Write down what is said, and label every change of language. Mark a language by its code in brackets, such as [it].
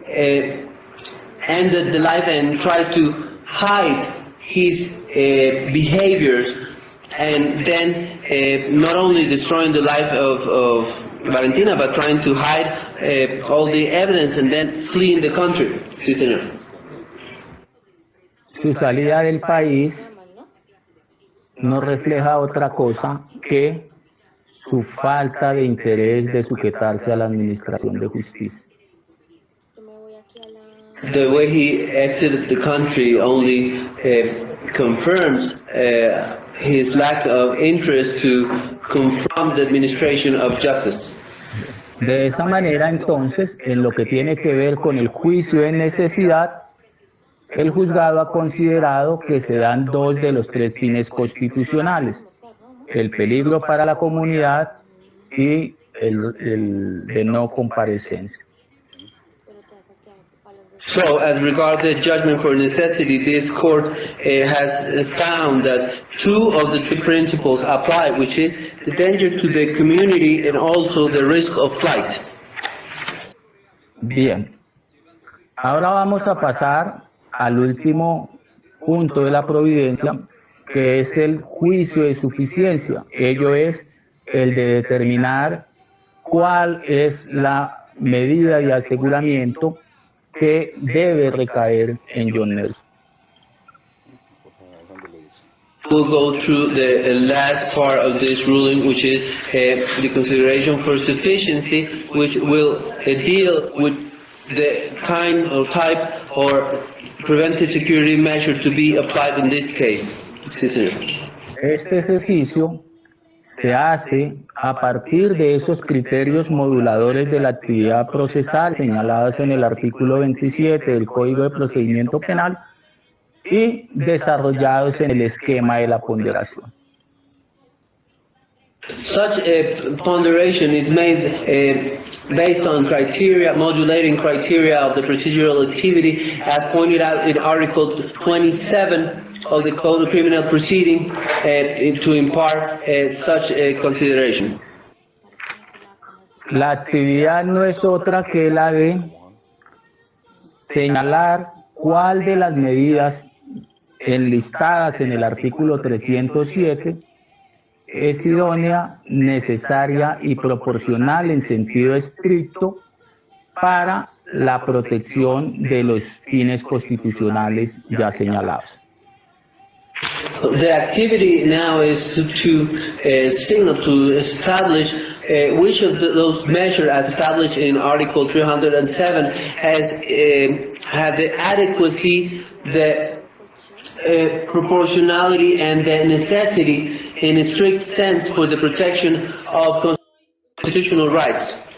[en] ended the life and tried to hide his behaviors, and then not only destroying the life of Valentina, but trying to hide all the evidence and then fleeing the country. [es] Sí, señor. Su salida del país no refleja otra cosa que su falta de interés de sujetarse a la administración de justicia. [en] The way he exited the country only confirms his lack of interest to confront the administration of justice. [es] De esa manera, entonces, en lo que tiene que ver con el juicio de necesidad, el juzgado ha considerado que se dan dos de los tres fines constitucionales: el peligro para la comunidad y el de no comparecencia. [en] So, as regards the judgment for necessity, this court has found that two of the three principles apply, which is the danger to the community and also the risk of flight. [es] Bien, ahora vamos a pasar al último punto de la providencia, que es el juicio de suficiencia. Ello es el de determinar cuál es la medida de aseguramiento que debe recaer en John Nelson. [en] We'll go through the last part of this ruling, which is the consideration for sufficiency, which will deal with the kind or type or preventive security measure to be applied in this case. [es] Sí, señor. Este ejercicio se hace a partir de esos criterios moduladores de la actividad procesal señalados en el artículo 27 del Código de Procedimiento Penal y desarrollados en el esquema de la ponderación. [en] Such a ponderation is made based on criteria, modulating criteria of the procedural activity, as pointed out in Article 27 of the Code of Criminal Proceeding, to impart such a consideration. [es] La actividad no es otra que la de señalar cuál de las medidas enlistadas en el artículo 307 es idónea, necesaria y proporcional en sentido estricto para la protección de los fines constitucionales ya señalados. [en] The activity now is to signal, to establish which of those measures, as established in Article 307, has the adequacy, the proportionality, and the necessity in a strict sense for the protection of constitutional rights.